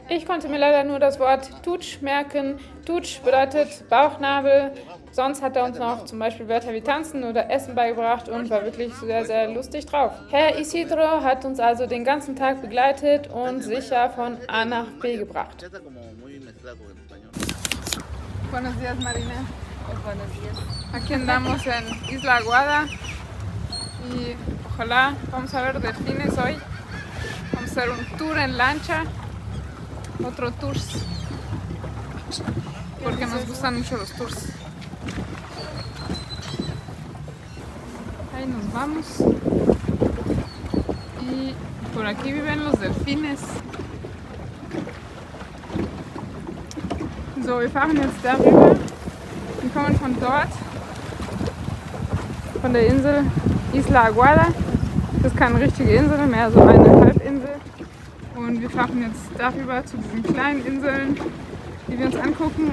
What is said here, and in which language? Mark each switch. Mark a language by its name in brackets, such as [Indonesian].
[German] Ich konnte mir leider nur das Wort Tutsch merken. Tutsch bedeutet Bauchnabel. Sonst hat er uns noch zum Beispiel Wörter wie tanzen oder essen beigebracht und war wirklich sehr lustig drauf. Herr Isidro hat uns also den ganzen Tag begleitet und sicher von A nach B gebracht. [Spanish] Buenos días, Marina. Buenos días. Aquí andamos en Isla Aguada y ojalá vamos a ver delfines hoy. Vamos a hacer un tour en lancha, otro tours, porque nos gustan mucho los tours. Ahí nos vamos y por aquí viven los delfines. [German] So, wir fahren jetzt darüber. Wir kommen von dort, von der Insel Isla Aguada. Das ist keine richtige Insel, mehr so eine Halbinsel. Und wir fahren jetzt darüber zu diesen kleinen Inseln, die wir uns angucken.